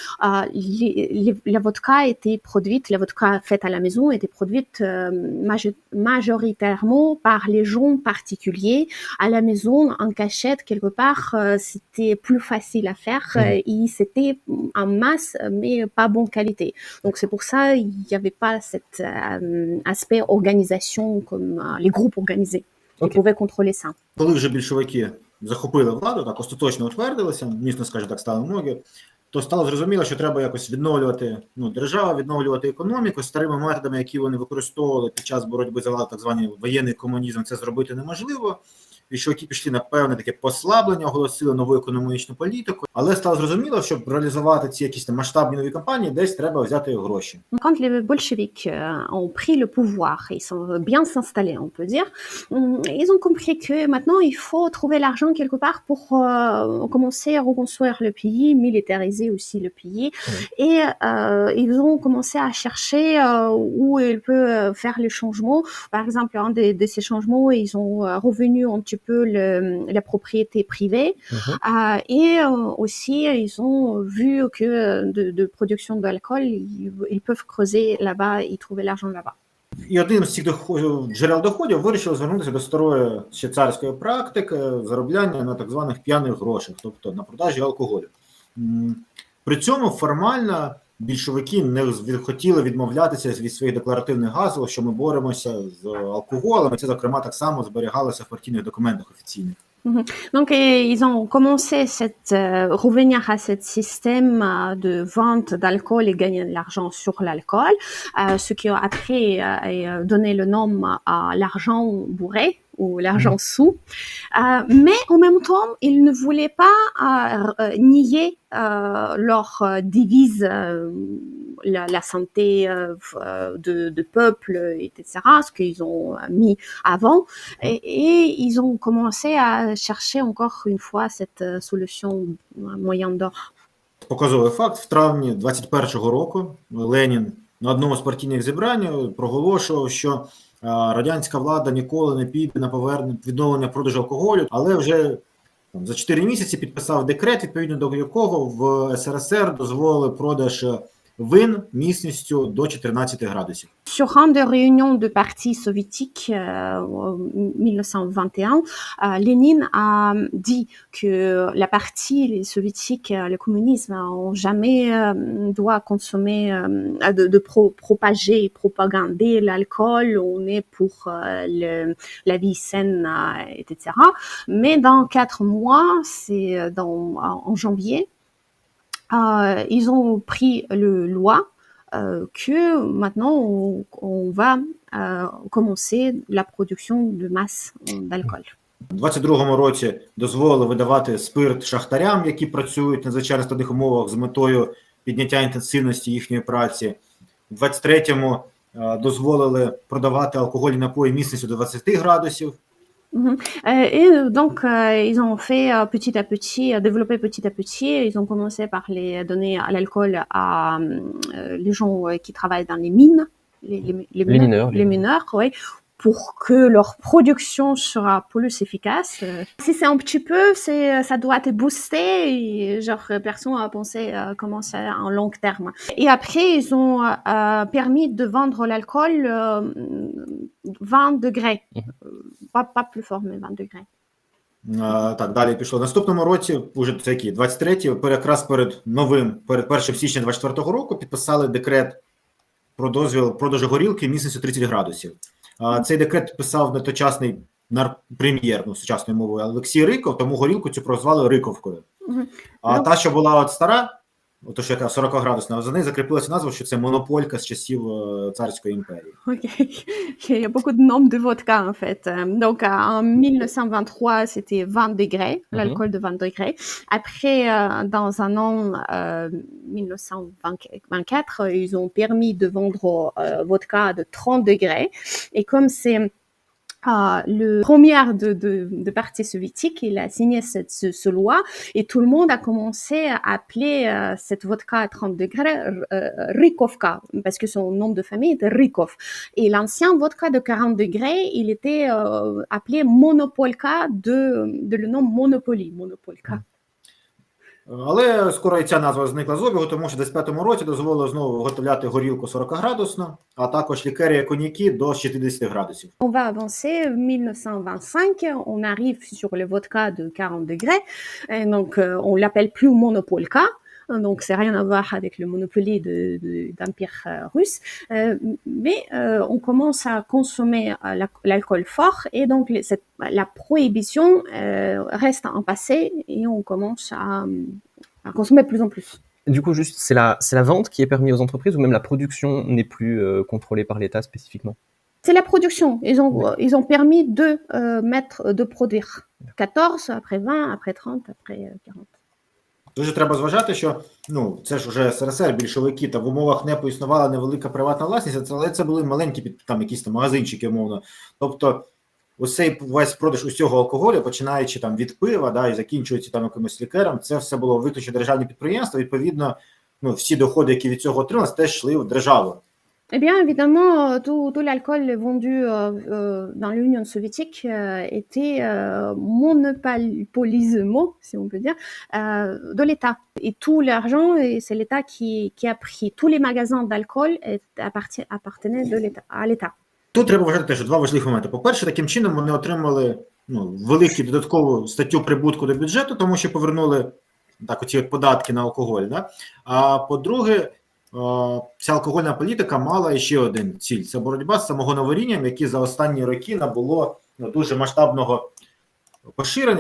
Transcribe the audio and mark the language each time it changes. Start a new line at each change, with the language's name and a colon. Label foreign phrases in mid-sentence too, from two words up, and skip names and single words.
French: La vodka était produite, la vodka faite à la maison était produite majoritairement par les gens particuliers à la maison en cachette quelque part. C'était plus facile à faire et c'était en masse mais pas bonne qualité. Donc c'est pour ça il n'y avait pas cet aspect organisation comme les groupes organisés qui pouvaient contrôler ça.
Ukrainian: Коли вже більшовики захопили владу, так остаточно утвердилися, міцно, скажімо так, стали ноги, то стало зрозуміло, що треба якось відновлювати державу, відновлювати економіку. Старими методами, які вони використовували під час боротьби за владу, так званий воєнний комунізм, це зробити неможливо. Більшовики пішли на певне таке послаблення, оголосили нову економічну політику, але стало зрозуміло, щоб реалізувати ці якісь масштабні нові кампанії, десь треба взяти гроші.
French: Quand les bolcheviks ont pris le pouvoir, ils sont bien installés, on peut dire, ils ont compris que maintenant il faut trouver l'argent quelque part pour commencer à reconstruire le pays, militariser aussi le pays. Et ils ont commencé à chercher où ils peuvent faire les changements. Par exemple, un de ces changements, ils ont revenu un petit peu la propriété privée. Et aussi, ils ont vu que de production d'alcool, ils peuvent creuser là-bas et trouver l'argent là-bas.
Ukrainian: І одним з цих джерел доходів вирішили звернутися до старої ще царської практики заробляння на так званих п'яних грошах, тобто на продажі алкоголю. При цьому формально більшовики не хотіли відмовлятися від своїх декларативних гаслів, що ми боремося з алкоголем. Це, зокрема, так само зберігалося в партійних документах офіційних.
French: Donc, ils ont commencé revenir à ce système de vente d'alcool et gagner de l'argent sur l'alcool, ce qui a après donné le nom à l'argent bourré ou l'argent sous. Mais en même temps, ils ne voulaient pas nier leur devise, la santé de peuple, etc., ce qu'ils ont mis avant. Et ils ont commencé à chercher encore une fois cette solution moyen d'or.
Ukrainian: Показовий факт. В травні 21-го року Ленін на одному з партійних зібрань проголошував, що радянська влада ніколи не піде на відновлення продажу алкоголю, але вже за 4 місяці підписав декрет, відповідно до якого в СРСР дозволили продаж вин міцністю до 14 градусів.
French: Sur un des réunions de parti soviétique en 1921, Lénine a dit que la partie, les soviétiques, le communisme, ont jamais doit consommer, propager, propagander l'alcool. On est pour la vie saine, etc. Mais dans 4 mois, c'est en janvier, ils ont pris le loi que maintenant on va commencer la production de masse d'alcool.
Ukrainian: У 22-му році дозволили видавати спирт шахтарям, які працюють на надзвичайно складних умовах з метою підняття інтенсивності їхньої праці. У 23-му дозволили продавати алкогольні напої міцністю до 20 градусів.
French: Et donc, ils ont fait petit à petit, développé petit à petit. Ils ont commencé par donner l'alcool à les gens qui travaillent dans les mines, les mineurs, oui, pour que leur production sera plus efficace. Si c'est un petit peu, ça doit être boosté. Et, genre, personne a pensé comment ça en long terme. Et après, ils ont permis de vendre l'alcool 20 degrés. Pas plus fort, mais 20 degrés.
Ukrainian: Так, далі пішло. В наступному році, уже це який, 23-й, якраз перед 1 січня 24-го року підписали декрет про дозвіл продажу горілки міцністю 30 градусів. Цей декрет підписав тогочасний прем'єр, сучасною мовою, Олексій Риков, тому горілку цю прозвали Риковкою. А та, що була от стара, то що яка 40-градусна, за нею закріпилася назва, що це монополька з часів царської імперії.
French: Il y a beaucoup de noms de vodka en fait. Donc en 1923, c'était 20 degrés, l'alcool de 20 degrés. Après, dans un an 1924, ils ont permis de vendre vodka de 30 degrés. Et comme c'est le premier de parti soviétique, il a signé ce loi et tout le monde a commencé à appeler cette vodka à 30 degrés Rikovka parce que son nom de famille était Rikov. Et l'ancien vodka de 40 degrés, il était appelé Monopolka de le nom Monopoly, Monopolka.
Ukrainian: Але скоро і ця назва зникла з обігу, тому що в 25-му році дозволили знову виготовляти горілку 40-градусну, а також лікери і коньяки до 60 градусів.
French: On va avancer, 1925, on arrive sur le vodka de 40 degrés, et donc on l'appelle plus Monopolka, donc c'est rien à voir avec le Monopoly d'Empire russe, mais on commence à consommer l'alcool fort, et donc la prohibition reste un passé, et on commence à consommer de plus en plus. Du coup, juste, c'est la vente qui est permise aux entreprises, ou même la production n'est plus contrôlée par l'État spécifiquement? C'est la production. Ils ont permis de produire 14, après 20, après 30, après 40.
Ukrainian: Дуже треба зважати, що це ж вже СРСР, більшовики, та в умовах НЕПу існувала невелика приватна власність, але це були маленькі якісь магазинчики, умовно. Тобто ось цей весь продаж усього алкоголю, починаючи від пива, і закінчуючи якимось лікером, це все було виключно державні підприємства, відповідно, всі доходи, які від цього отрималися, теж йшли в державу.
French: Eh bien, évidemment, tout l'alcool vendu dans l'Union soviétique était monopolisé, si on peut dire, de l'État. Et tout l'argent, c'est l'État qui a pris. Tous les magasins d'alcool appartenaient à l'État.
Ukrainian: Тут треба вважати теж два важливі моменти. По-перше, таким чином вони отримали велику додаткову статтю прибутку до бюджету, тому що повернули оці податки на алкоголь. Да? А по-друге, ця алкогольна політика мала ще один ціль – це боротьба з самогоноварінням, яке за останні роки набуло дуже масштабного поширення.